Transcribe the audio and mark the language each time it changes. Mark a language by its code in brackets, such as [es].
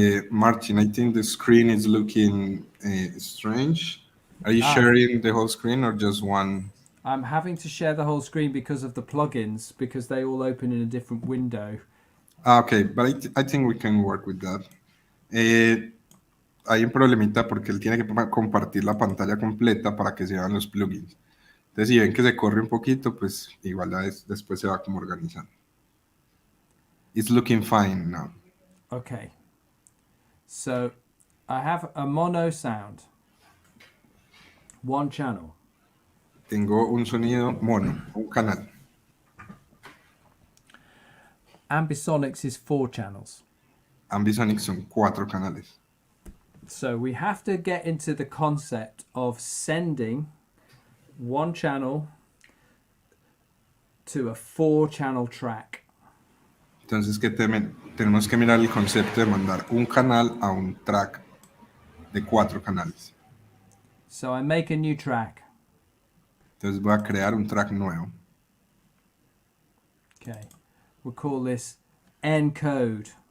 [en] Martin, I think the screen is looking strange. Are you sharing the whole screen or just one? I'm having to share the whole screen because of the plugins, because they all open in a different window. Okay, but I think we can work with that. [es] Hay un problemita porque él tiene que compartir la pantalla completa para que se vean los plugins. Entonces, si ven que se corre un poquito, pues igual después se va como organizando. [en] It's looking fine now. Okay. So I have a mono sound. One channel. [es] Tengo un sonido mono, un canal. [en] Ambisonics is 4 channels. [es] Ambisonic son 4 canales. [en] So we have to get into the concept of sending one channel to a 4-channel track. [es] Entonces tenemos que mirar el concepto de mandar un canal a un track de 4 canales. [en] So I make a new track. [es] Entonces voy a crear un track nuevo. [en] Okay. We'll call this encode.